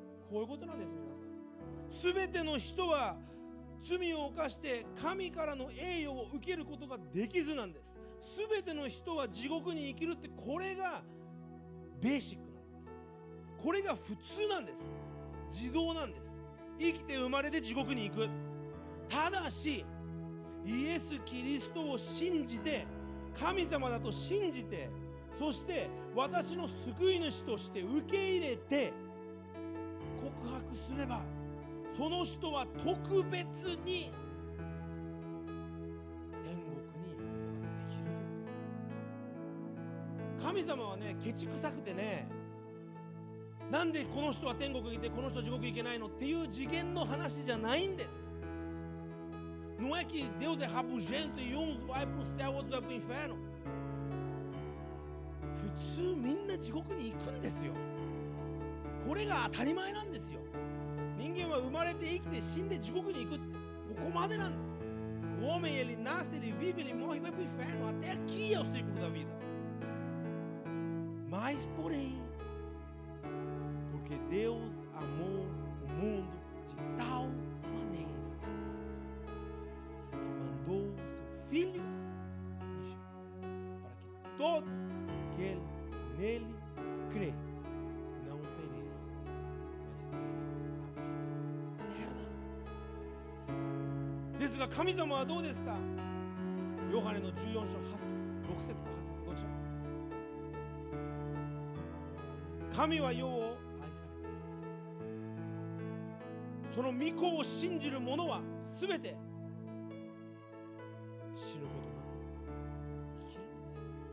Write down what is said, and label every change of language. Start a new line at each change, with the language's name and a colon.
Japanese: こういうことなんです、皆さん。すべての人は罪を犯して神からの栄誉を受けることができずなんです。すべての人は地獄に生きるって、これがベーシックなんです。これが普通なんです。自動なんです。生きて生まれて地獄に行く。ただし、イエス・キリストを信じて、神様だと信じて、そして私の救い主として受け入れて告白すれば、その人は特別に天国に行くことができるということです。神様はね、ケチくさくてね、なんでこの人は天国に行ってこの人は地獄行けないのっていう次元の話じゃないんです。
Portuguese: Não é que Deus é rabugento e uns vai para o céu, outros vai para o inferno.
Japanese: 普通みんな地獄に行くんですよ。これが当たり前なんですよ。人間は生まれて生きて死んで地獄に行くって、ここまでなんです。
Portuguese: O homem, ele nasce, ele vive, ele morre e vai para o inferno. Até aqui é o ciclo da vida. Mas, porém, porque Deus amou o mundo de tal maneira que mandou o seu Filho para que todo aquele que nele crê não pereça, mas tenha a vida eterna.
Japanese: ですが神様はどうですか。ヨハネの14章8節。 6節か8節かどちらかです。神は世を愛されている。その御子を信じる者はすべて死ぬことなく生きるのです。